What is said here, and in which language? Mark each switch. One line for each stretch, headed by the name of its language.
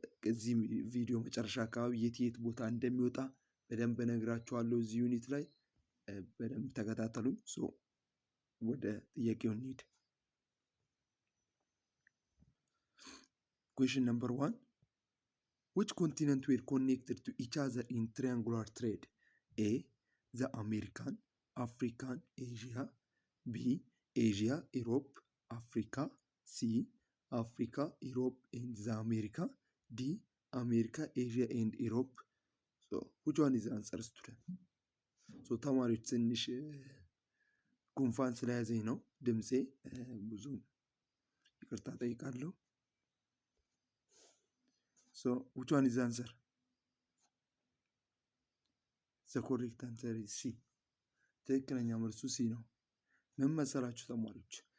Amharic: እዚህ ቪዲዮ መጨረሻ አካባቢ የት ቦታ እንደሚወጣ በደንብ እነግራችኋለሁ። እዚህ ዩኒት ላይ በደንብ ተከታተሉኝ። ወደ ጥያቄው እንሂድ።
English: Question number 1. Which continent were connected to each other in triangular trade? A. The American, African, Asia. B. Asia, Europe, Africa. C. Africa, Europe, and the America. D. America, Asia, and Europe. Which one is the answer, student?
Amharic: ተማሪዎች ትንሽ ጉንፋን ስለያዘኝ ነው ድምፄ ብዙም ይቅርታ ጠይቃለሁ።
English: which one is the answer? The correct answer is C.
Amharic: ትክክለኛ መልሱ ሲ ነው። ምን መሰላችሁ ተማሪዎች?